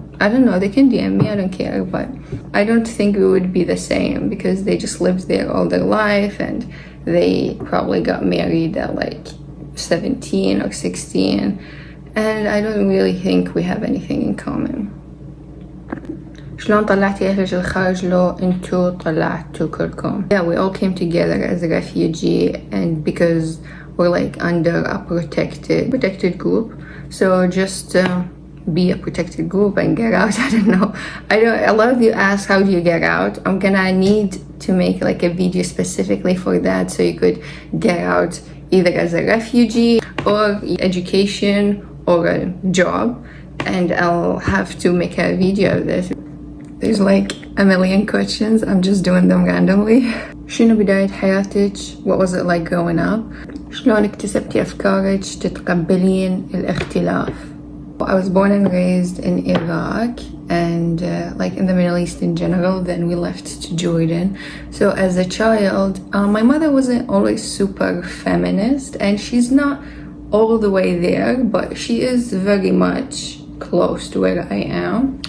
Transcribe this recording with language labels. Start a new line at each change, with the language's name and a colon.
English: I don't know, they can DM me, I don't care, but I don't think we would be the same because they just lived there all their life and they probably got married at like 17 or 16, and I don't really think we have anything in common.
Arabic: شلون طلعتي أهلك الخارج لو انتو طلعتوا كلكم?
English: Yeah, we all came together as a refugee, and because we're like under a protected group, so just be a protected group and get out. I don't know. A lot of you ask, how do you get out? I'm gonna need to make like a video specifically for that, so you could get out either as a refugee or education or a job, and I'll have to make a video of this. There's like a million questions. I'm just doing them randomly.
Arabic: شنو بداية حياتك?
English: What was it like growing up?
Arabic: شلون اكتسبتي أفكارك تتقبلين الاختلاف?
English: I was born and raised in Iraq and like in the Middle East in general. Then we left to Jordan. So as a child, my mother wasn't always super feminist, and she's not all the way there, but she is very much close to where I am.